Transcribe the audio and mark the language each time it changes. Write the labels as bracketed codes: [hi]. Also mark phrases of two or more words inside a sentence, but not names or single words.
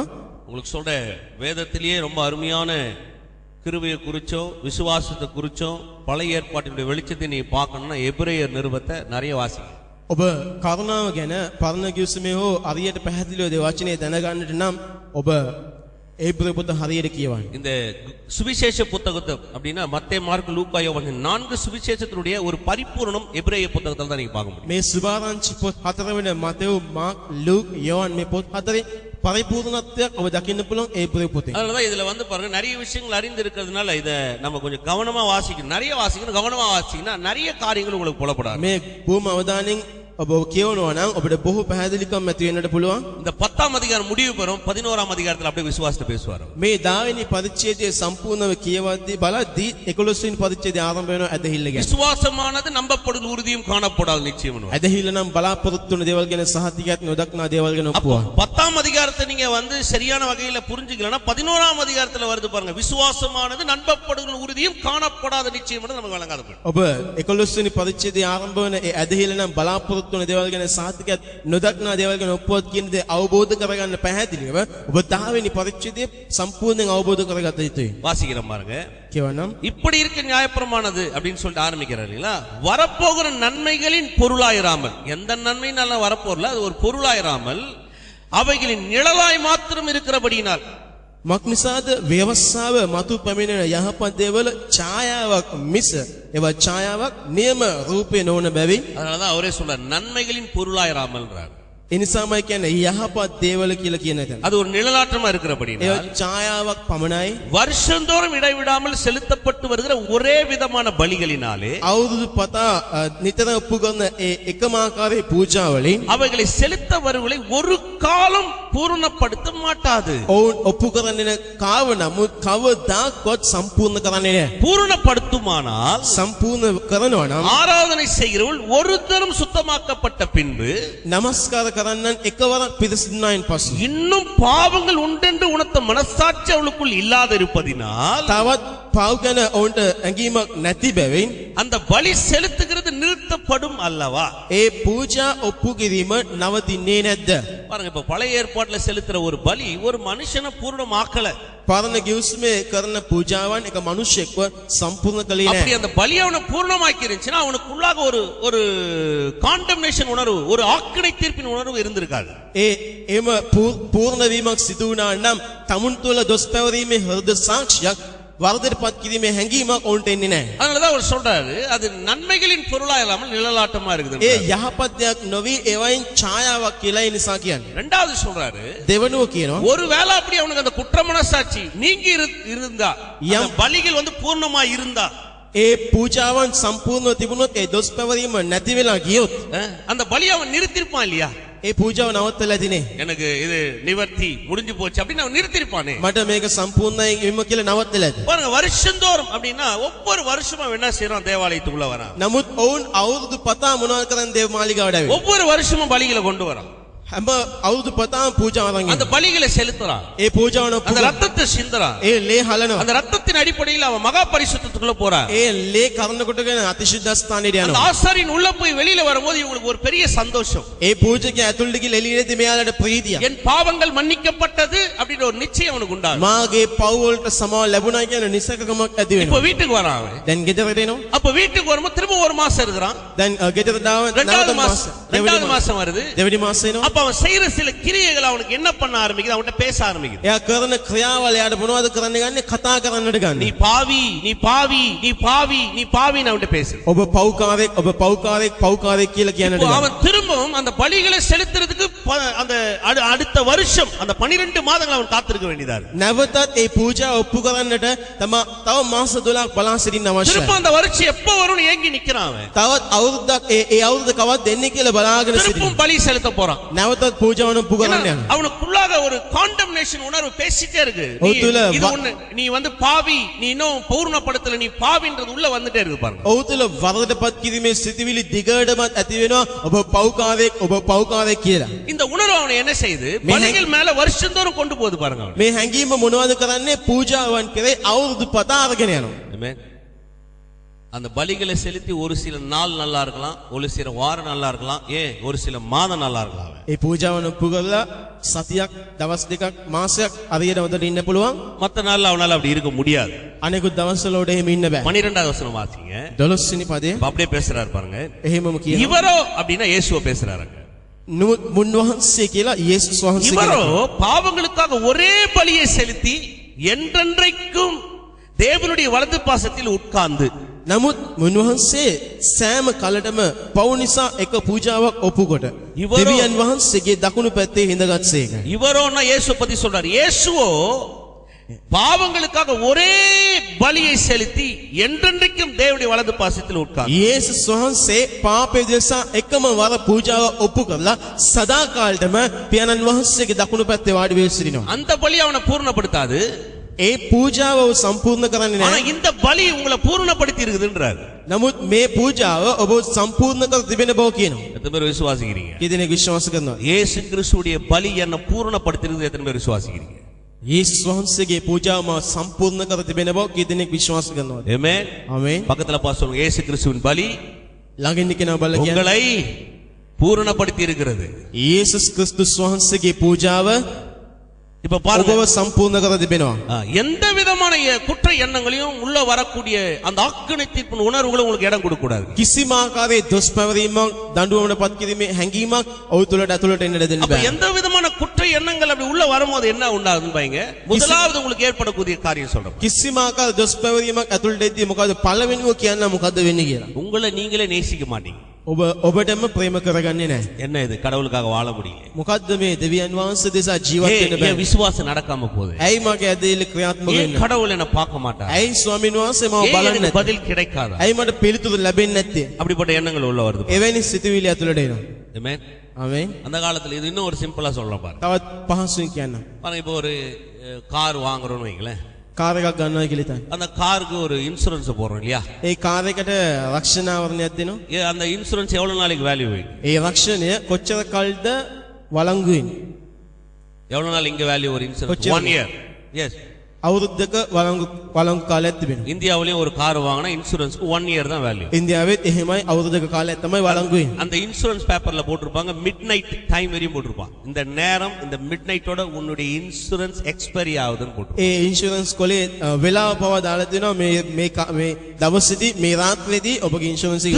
[ta] உங்களுக்கு சொல்ற வேதத்திலேயே ரொம்ப அருமையான கிருபையை குறிச்சோம், விசுவாசத்தை குறிச்சோம், பழைய ஏற்பாட்டினுடைய வெளிச்சத்தை நீ பார்க்கணும்னா எபிரேயர் நிருபத்தை நிறைய வாசிங்க. [si] ඔබ කරුණාව ගැන පරණ කිව්සමේ හෝ අරියට පැහැදිලිව දේ වචනේ දැනගන්නට නම් ඔබ ඒබ්‍රේ පොත හරියට කියවන්න. [ta] இந்த சுவிசேஷ புத்தகத்தை அப்படின்னா மத்தேயு, மார்க்கு, லூக்கா, யோவான் 4 சுவிசேஷத்தினுடைய ஒரு பரிபூரணம் எபிரேய புத்தகத்துல தான் நீங்க பார்க்க முடியும். [si] මේ සුභාරංචි පොත් හතර වෙන මතෙව්, මාක්, ලූක්, යෝහන් මේ පොත් හතරේ பரிபூர்ணத்தையும் ඔබ දකින්න පුළුවන් ඒබ්‍රේ පොතේ. [ta] அதனால இதுல பாருங்க நிறைய விஷயங்கள் அறிந்து இருக்கிறதுனால இத நம்ம கொஞ்சம் கவனமா வாசிக்கணும். நிறைய வாசிக்கணும், கவனமா வாசிக்கணும். நிறைய காரியங்கள் உங்களுக்கு புலப்படாது. [si] මේ බොහොම අවධානයෙන් ඔබ කියවනවා නම් ඔබට බොහෝ පැහැදිලිකම් ඇති වෙන්නට පුළුවන්. [ta] இந்த 10ஆம் அதிகாரம் முடிவு பெறும், 11ஆம் அதிகாரத்துல அப்படியே விசுவாசத்தை பேசுவார். [si] මේ 10 වෙනි පරිච්ඡේදයේ සම්පූර්ණව කියවද්දී බලද්දී 11 වෙනි පරිච්ඡේදය ආරම්භ වෙනවා ඇදහිල්ල ගැන. [ta] விசுவாசமானது நம்பப்படுது, உறுதியும் காணப்படாத நிச்சயம். [si] ඇදහිල්ල නම් බලාපොරොත්තු වෙන දේවල් ගැන සහතිකයක් නොදක්නා දේවල් ගැන ඔප්පුවා. [ta] 10ஆம் அதிகாரத்தை நீங்க சரியான வகையில புரிஞ்சுக்கலனா 11ஆம் அதிகாரத்துல வருது பாருங்க, விசுவாசமானது நம்பப்படுகிற உறுதியும் காணப்படாத நிச்சயம் நமக்கு வழங்காது. [si] ඔබ 11 වෙනි පරිච්ඡේදයේ ආරම්භ වෙන ඒ ඇදහිල්ල නම් බලාපොරොත්තු වෙන දේවල් ගැන සහතිකයක් නොදක්නා දේවල් ගැන ඔප්පුවත් කියන දේ අවබෝධ කරගන්න පැහැදිලිව ඔබ 10 වෙනි පරිච්ඡේදයේ සම්පූර්ණයෙන් අවබෝධ කරගත යුතුයි. [ta] வாசிக்கிறோம் பாருங்க. [si] කියවනම් [ta] இப்படி இருக்க நியாயப்பிரமாணது அப்படின்னு சொல்லிட்டு ஆரம்பிக்கிறார் இல்லையா? வரப்போகிற நன்மைகளின் பொருளாயிராமல், எந்த நன்மைனாலும் வரப்போறல அது ஒரு பொருளாயிராமல் அவைகளின் நிழலாய் மாத்திரம் இருக்கிறபடியினால். [si] මක්නිසාද ව්‍යවස්ථාව මතු පැමිණෙන යහපත් දේවල ඡායාවක් මිස ඒවා ඡායාවක් නියම රූපේ නොවන බැවින්. [ta] அதனாலதான் அவரே சொல்றார் நன்மைகளின் பொருளாயிராமல்ன்றார். [si] ඒ නිසාමයි කියන්නේ යහපත් දේවල කියලා කියන එක. [ta] அது ஒரு நிழலாட்டமா இருக்கிறபடியினால் [si] ඒ ඡායාවක් පමණයි. [ta] வருஷந்தோறும் இடைவிடாமல் செலுத்தப்பட்டு வருகிற ஒரே விதமான பலிகளினாலே [si] අවුරුදු පතා නිතර ඔප්පු කරන ඒ එකම ආකාරයේ පූජාවලින් [ta] அவைகளை செலுத்த வருவதை ஒரு காலம் பூரணப்படுத்த மாட்டாது. [si] ඔවුන් ඔප්පු කරන්නේ කාව නමුත් කවදාවත් සම්පූර්ණ කරන්නේ නැහැ. [ta] பூரணப்படுத்துமானால் [si] සම්පූර්ණ කරනවා නම් [ta] ஆராதனை செய்கிறவர்கள் ஒரு தரம் சுத்தமாக்கப்பட்ட பின்பு [si] නමස්කාර කරන්නන් එකවරක් පිරිසිදුනායින් පසු [ta] இன்னும் பாவங்கள் உண்டென்று உணர்த்த மனசாட்சி அவளுக்குள் இல்லாத இருப்பதினால் [si] තවත් පව් ගැන ඔවුන්ට ඇඟීමක් නැති බැවින් [ta] அந்த பலி செலுத்துகிறது நிறுத்தப்படும் அல்லவா? [si] ඒ පූජා ඔප්පු කිරීම නවතින්නේ නැද්ද? [ta] பாருங்க, இப்ப பழைய ஏற்பாட்டுல செலுத்துற ஒரு பலி ஒரு மனுஷனை பூர்ணமாக்கல. [si] පරණ ගිවිසුමේ කරන පූජාවන් එක මිනිසෙක්ව සම්පූර්ණ කළේ [ta] அப்படி [si] නැහැ. [ta] அந்த பலி அவனை பூர்ணமாக்கி இருந்துச்சுன்னா அவனுக்குள்ளாக ஒரு ஒரு காண்டம்னேஷன் உணர்வு, ஒரு ஆக்கினை தீர்ப்பின் உணர்வு இருந்திருக்காது. [si] එම පූර්ණ වීමක් සිදු වුණා නම් තමුන් තුළ දොස් පැවරීමේ හෘද සාක්ෂියක් වරදටපත් කිරීමේ හැඟීමක් ඔවුන්ට එන්නේ නැහැ. [ta] அதனாலதான் அவர் சொல்றாரு அது நன்மைகளின் பொருளா இல்லாமல் நிழலாட்டமா இருக்குது. [si] ඒ යහපත් දෙයක් නොවි ඒවයින් ඡායාවක් කියලා ඒ නිසා කියන්නේ. [ta] ரெண்டாவது சொல்றாரு, [si] දෙවනුව කියනවා [ta] ஒருவேளை அப்படி அவனுக்கு அந்த குற்ற மனசாட்சி நீங்கி இருந்தா, அந்த பலிகள் வந்து பூர்ணமா இருந்தா, [si] ඒ පූජාවන් සම්පූර්ණව තිබුණොත් ඒ දොස් පැවරීම නැති වෙලා ගියොත් [ta] அந்த பலி அவன் நிறுத்திருப்பான் இல்லையா? [si] ඒ පූජාව නවත්තලා ඇතිනේ. [ta] எனக்கு இது நிவர்த்தி முடிஞ்சு போச்சு அப்படின்னு அவன் நிறுத்திருப்பானே. [si] මට මේක සම්පූර්ණයි විම කියලා නවත්තලා ඇති. [ta] பாருங்க, வருஷந்தோறும் அப்படின்னா ஒவ்வொரு வருஷமும் அவன் என்ன செய்யறான்? தேவாலயத்துக்குள்ள வரான். [si] නමුත් ඔවුන් අවුරුදු පතා මොනවද කරන්නේ දේව මාලිගාවට ඇවිත්. [ta] ஒவ்வொரு வருஷமும் பலிகளை கொண்டு வரான். [si] හැම අවුරුදු පතාම පූජාව අරන් [ta] அந்த பலிகளை செலுத்துறான். [si] ඒ පූජාවන [ta] அந்த ரத்தத்தை சிந்துறான். [si] ඒ ලේ හලනවා. [ta] அந்த ரத்தத்தின் அடிப்படையில் அவன் மகா பரிசுத்தத்துக்குள்ள போறான். [si] ඒ ලේ කරන කොටගෙන අතිශුද්ධ ස්ථානෙට [ta] அந்த [si] යනවා. [ta] ஆசாரியின் உள்ள போய் வெளியில வரும்போது இவங்களுக்கு ஒரு பெரிய சந்தோஷம். [si] ඒ පූජකයා ඇතුළට ගිහලා එළියට මෙයාලට ප්‍රීතියක්. [ta] என் பாவங்கள் மன்னிக்கப்பட்டது அப்படின்ற ஒரு நிச்சயம் அவனுக்கு உண்டாகும். [si] මාගේ පව් වලට සමාව ලැබුණා කියන නිසකකමක් ඇති [ta] இப்ப [si] වෙනවා. [ta] வீட்டுக்கு வரான் அவன். [si] දැන් ගෙදරට එනවා. [ta] அப்ப வீட்டுக்கு வரும்போது திரும்ப ஒரு மாசம் இருக்கிறான். [si] දැන් ගෙදර දාව [ta] ரெண்டாவது மாசம் வருது. [si] දෙවෙනි මාසෙ එනවා. [ta] அப்ப அவன் செய்யற சில கிரியைகள் அவனுக்கு என்ன பண்ண ஆரம்பிக்குது? அவன்கிட்ட பேச ஆரம்பிக்குது. [si] එයා කරන ක්‍රියාවල යාට මොනවද කරන්න ගන්නේ? කතා කරන්නට [ta] நீ [si] ගන්නේ. [ta] பாவி, நீ பாவி, நீ பாவி, நீ பாவின்னு அவன்கிட்ட பேசு. [si] ඔබ පව්කාරයෙක් කියලා කියන්නට [ta] இப்போ [si] ගන්නේ. [ta] அவன் திரும்பவும் அந்த பலிகளை செலுத்துறதுக்கு அந்த அடுத்த வருஷம் அந்த 12 மாதங்கள் அவன் காத்திருக்க வேண்டியதா இருக்கு. [si] නැවතත් ඒ පූජාව ඔප්පු කරන්නට තව මාස 12ක් බලා සිටින්න අවශ්‍යයි. [ta] திரும்ப அந்த வருஷம் எப்ப வரும்னு ஏங்கி நிக்கிறான் அவன். [si] තවත් අවුරුද්දක් ඒ අවුරුද්ද කවද්ද දෙන්නේ කියලා බලාගෙන සිටින්න. [ta] திரும்ப பலி செலுத்த போறான். [si] නැවතත් පූජාවන ඔප්පු කරන්න යනවා. [ta] அவனுக்குள்ளாக ஒரு காண்டம்னேஷன் உணர்வு பேசிட்டே இருக்கு. [si] ඔහුතුල [ta] இது ஒண்ணு, நீ வந்து பாவி, நீ இன்னும் பூர்ணப்படுத்தல, நீ பாவின்றது உள்ள வந்துட்டே இருக்கு பாருங்க. [si] ඔහු තුළ වරදටපත් කිරීමේ සිතිවිලි දිගටමත් ඇති වෙනවා. ඔබ පව්කාරයෙක් කියලා. [ta] இந்த உணர்வு அவனை என்ன செய்யுது? பலிகள் மேல வருஷந்தோறும் கொண்டு போகுது பாருங்க அவன். [si] මේ හැඟීම මොනවද කරන්නේ? පූජාවන් කරේ අවුරුදු පතා අරගෙන යනවා. [ta] ஆமென். அந்த பலிகளை செலுத்தி ஒரு சில நாள் நல்லா இருக்கலாம், ஒரு சில வாரம் நல்லா இருக்கலாம், ஒரு சில மாதம் நல்லா இருக்கலாம். [si] ඒ පූජාවන් ඔප්පු කරලා සතියක් දවස් දෙකක් මාසයක් අරියට හොඳට ඉන්න පුළුවන්. [ta] மத்த நாள்ல அவனால அப்படி இருக்க முடியாது. [si] අනෙකුත් දවස්වල උඩ එහෙම ඉන්න බෑ. [ta] 12வது வசனம் வாசிங்க. [si] 12 වෙනි පදේ [ta] அப்படியே பேசுறாரு பாருங்க. [si] එහෙමම කියනවා. [ta] இவரோ அப்படின்னா இயேசுவை பேசுறாருங்க. [si] මුන්වහන්සේ කියලා යේසුස් වහන්සේ [ta] இவரோ [si] කියනවා. [ta] பாவங்களுக்காக ஒரே பலியை செலுத்தி என்றென்றைக்கும் தேவனுடைய வலது பாசத்தில் உட்கார்ந்து. [si] නමුත් මුන්වහන්සේ සෑම කලටම පව් නිසා එක පූජාවක් ඔප්පු කොට දෙවියන් වහන්සේගේ දකුණු පැත්තේ හිඳගත්සේක. [ta] இவரோன்னா இயேசு பத்தி சொல்றாரு. இயேசுவோ பாவங்களுக்காக ஒரே பலியை செலுத்தி என்றென்றைக்கும் தேவனுடைய வலது பாசத்தில் உட்கார்ந்து. [si] යේසුස් වහන්සේ පාපය දෙසා එකම වර පූජාව ඔප්පු කරලා සදා කාලෙම පියාණන් වහන්සේගේ දකුණු පැත්තේ වාඩි වෙ සිටිනවා. [ta] அந்த பலி அவனை பூர்ணப்படுத்தாது. [si] ඒ පූජාව සම්පූර්ණ කරන්නේ [ta] ஆனா [si] නැහැ. [ta] இந்த பலி உங்களை பூர்ணப்படுத்தி இருக்குதுன்றாரு. [si] නමුත් මේ පූජාව ඔබ සම්පූර්ණ කර තිබෙන බව කියනවා. [ta] எத்தனை பேர் விசுவாசிக்கிறீங்க? [si] කී දෙනෙක් විශ්වාස කරනවද? [ta] இயேசு கிறிஸ்துவுடைய பலி என்ன பூர்ணப்படுத்தி இருக்குது? எத்தனை பேர் விசுவாசிக்கிறீங்க? [si] යේසුස් වහන්සේගේ පූජාව මා සම්පූර්ණ කර තිබෙන බව කී දෙනෙක් විශ්වාස කරනවද? [ta] ஆமென். [si] ආමේන්. [ta] பக்கத்துல பார்த்து சொல்லுங்க, இயேசு கிறிஸ்துவின் பலி [si] ළඟින් කෙනා බලලා කියන්නේ [ta] உங்களை பூரணப்படுத்தி இருக்கிறது. [si] යේසුස් ක්‍රිස්තුස් වහන්සේගේ පූජාව [ta] இப்ப பாருங்க, [si] ඔබව සම්පූර්ණ කර තිබෙනවා. [ta] எந்த விதமான குற்ற எண்ணங்களையும் உள்ள வரக்கூடிய அந்த ஆக்கினை தீர்ப்பின் உணர்வுகளை உங்களுக்கு இடம் கொடுக்க கூடாது. [si] කිසිම ආකාරයේ දොස් පැවරීමක් දඬුවමකට පත් කිරීමේ හැඟීමක් ඔහු තුළට ඇතුළට එන්නට දෙන්න [ta] அப்ப [si] බෑ. [ta] எந்த விதமான குற்ற எண்ணங்கள் அப்படி உள்ள வரும்போது என்ன உண்டாகுதுன்னு பாருங்க. முதலாவது உங்களுக்கு ஏற்படக்கூடிய காரியம் சொல்றேன். [si] කිසිම ආකාර දොස් පැවරීමක් ඇතුළට එද්දී මොකද පළවෙනිව කියන්න මොකද්ද වෙන්නේ කියලා. [ta] உங்களை நீங்களே நேசிக்க மாட்டீங்க. [si] ඔබටම ප්‍රේම කරගන්නේ නැහැ. [ta] என்ன இது? கடவுளுக்காக வாழ முடியல. [si] මොකද්ද මේ දෙවියන් වහන්සේ දෙසා ජීවත් වෙන්න [ta] ஏன் [si] බෑ. [ta] விசுவாசம் நடக்காம போகுது? [si] ඇයි මගේ ඇදහිල්ල ක්‍රියාත්මක [ta] ஏன் [si] වෙන්නේ? [ta] கடவுள் என்ன பார்க்க மாட்டார்? [si] ඇයි ස්වාමීන් වහන්සේ මම [ta] ஏன் [si] බලන්නේ [ta] எனக்கு [si] නැත්තේ? [ta] பதில் கிடைக்காதா? [si] ඇයි මට පිළිතුරු ලැබෙන්නේ නැත්තේ? [ta] அப்படிப்பட்ட எண்ணங்கள் உள்ள வருது. [si] එවැනි සිතුවිලි ඇතුළට එනවා. [ta] ஆமென். [si] ආමේන්. [ta] அந்த காலத்துல இது இன்னும் ஒரு சிம்பிளா சொல்லலாம் பாருங்க. [si] තවත් පහසුවෙන් කියන්න. [ta] பாருங்க, இப்போ ஒரு கார் வாங்குறோம்னு வைங்களேன். [si] කාර් එකක් ගන්නවා කියලා හිතන්න. [ta] அந்த காருக்கு ஒரு இன்சூரன்ஸ் போடுறோம் இல்லையா? [si] ඒ කාර් එකට රක්ෂණාවරණයක් දෙනවා. [ta] அந்த இன்சூரன்ஸ் எவ்வளவு நாளைக்கு வேல்யூ வைக்கும்? [si] ඒ රක්ෂණය කොච්චර කල්ද වළංගු වෙන්නේ? [ta] எவ்வளவு நாள் இங்க வேல்யூ ஒரு இன்சூரன்ஸ்? கொச்சின். [en] 1 year. எஸ். [si] අවුරුද්දක වළංගු කාලයක් තිබෙනවා. [ta] இந்தியாவிலேயும் ஒரு கார் வாங்கினா இன்சூரன்ஸ்க்கு 1 இயர் தான் வேல்யூ. [si] ඉන්දියාවෙත් එහෙමයි අවුරුද්දක කාලයක් තමයි වළංගු වෙන්නේ. [ta] அந்த இன்சூரன்ஸ் பேப்பர்ல போட்டிருப்பாங்க [en] mid night time [ta] வரையும் போட்டிருப்பாங்க. இந்த நேரம் இந்த மிட் நைட்டோட உன்னுடைய [en] insurance expiry [ta] ஆகுதுன்னு போட்டிருப்பாங்க. [si] ඒ ඉන්ෂුරන්ස් කොලේ වෙලාව පවා දාලා තියෙනවා මේ දවසේදී මේ රාත්‍රියේදී ඔබගේ ඉන්ෂුරන්ස් එක